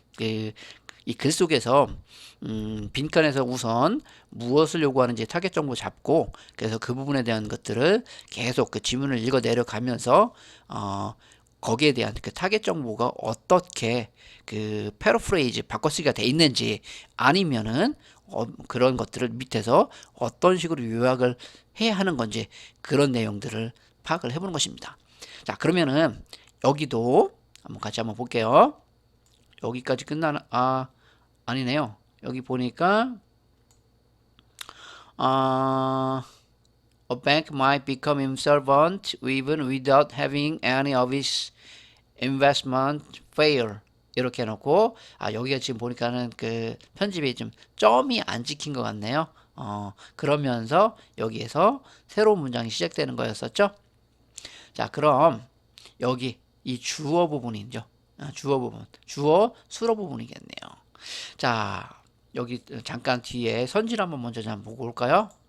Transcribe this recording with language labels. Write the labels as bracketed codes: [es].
[ko] 이 글 속에서 빈칸에서 우선 무엇을 요구하는지 타겟 정보 잡고 그래서 그 부분에 대한 것들을 계속 그 지문을 읽어 내려가면서 거기에 대한 그 타겟 정보가 어떻게 그 패러프레이즈 바꿔쓰기가 돼 있는지 아니면은 그런 것들을 밑에서 어떤 식으로 요약을 해야 하는 건지 그런 내용들을 파악을 해보는 것입니다. 자, 그러면은 여기도 같이 한번 볼게요. 여기까지 아니네요. 여기 보니까 [en] a bank might become insolvent even without having any of its investment fail. [ko] 이렇게 해놓고 여기가 지금 보니까는 그 편집이 좀 점이 안 찍힌 것 같네요. 그러면서 여기에서 새로운 문장이 시작되는 거였었죠. 자, 그럼 여기 이 주어 부분이죠. 주어 부분, 주어 수로 부분이겠네요. 자, 여기 잠깐 뒤에 선지를 한번 먼저 좀 보고 올까요?